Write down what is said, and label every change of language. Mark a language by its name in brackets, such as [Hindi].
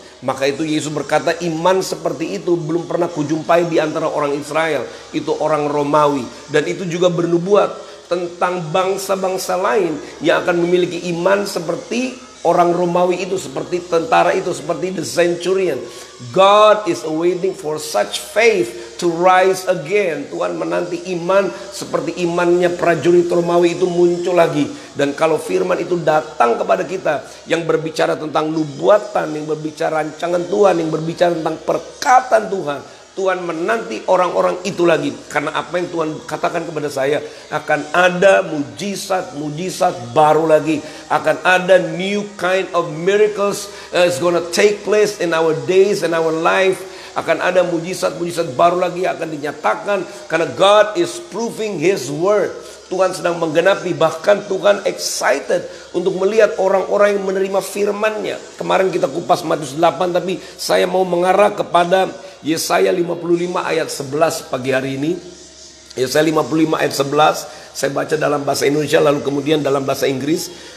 [Indonesian] Maka itu Yesus berkata, iman seperti itu belum pernah kujumpai di antara orang Israel. Itu orang Romawi. Dan itu juga bernubuat tentang bangsa-bangsa lain yang akan memiliki iman seperti orang Romawi itu, seperti tentara itu, seperti the centurion. [English] God is waiting for such faith to rise again. [Indonesian] Tuhan menanti iman seperti imannya prajurit Romawi itu muncul lagi. Dan kalau firman itu datang kepada kita, yang berbicara tentang nubuatan, yang berbicara rancangan Tuhan, yang berbicara tentang perkataan Tuhan, Tuhan menanti orang-orang itu lagi. Karena apa yang Tuhan katakan kepada saya, akan ada mujizat-mujizat baru lagi. Akan ada [English] new kind of miracles is gonna take place in our days and our life. [Indonesian] Akan ada mujizat-mujizat baru lagi akan dinyatakan. Karena [English] God is proving His word. [Indonesian] Tuhan sedang menggenapi, bahkan Tuhan excited untuk melihat orang-orang yang menerima firman-Nya. Kemarin kita kupas Matius 8, tapi saya mau mengarah kepada Yesaya 55 ayat 11 pagi hari ini. Yesaya 55 ayat 11, saya baca dalam bahasa Indonesia lalu kemudian dalam bahasa Inggris.